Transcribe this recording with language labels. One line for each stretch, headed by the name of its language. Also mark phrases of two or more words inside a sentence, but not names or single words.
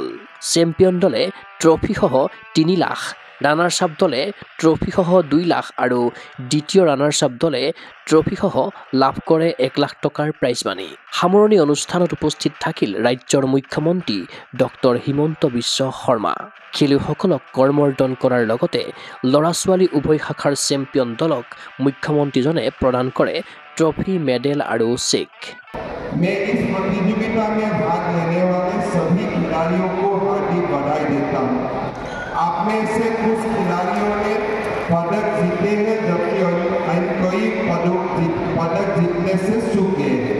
Assamese: চেম্পিয়ন দলে ট্ৰফিসহ 3 লাখ, ৰানাৰ্ছ আপ দলে ট্ৰফিসহ 2 লাখ আৰু দ্বিতীয় ৰানাৰ্ছ আপ দলে ট্ৰফিসহ লাভ কৰে 1 লাখ টকাৰ প্ৰাইজ মানি। সামৰণি অনুষ্ঠানত উপস্থিত থাকিল ৰাজ্যৰ মুখ্যমন্ত্ৰী ডক্টৰ হিমন্ত বিশ্ব শৰ্মা। খেলুৱৈসকলক কৰ্মৰ্দন কৰাৰ লগতে ল'ৰা-ছোৱালী উভয় শাখাৰ চেম্পিয়ন দলক মুখ্যমন্ত্ৰীজনে প্ৰদান কৰে ট্ৰফি, মেডেল আৰু চেক।
Hindi: मैं इस प्रतियोगिता में भाग लेने वाले सभी खिलाड़ियों को हार्दिक बधाई देता हूँ। आप में से कुछ खिलाड़ियों ने पदक जीते हैं, जबकि कई पदक जीतने से चूक गए हैं।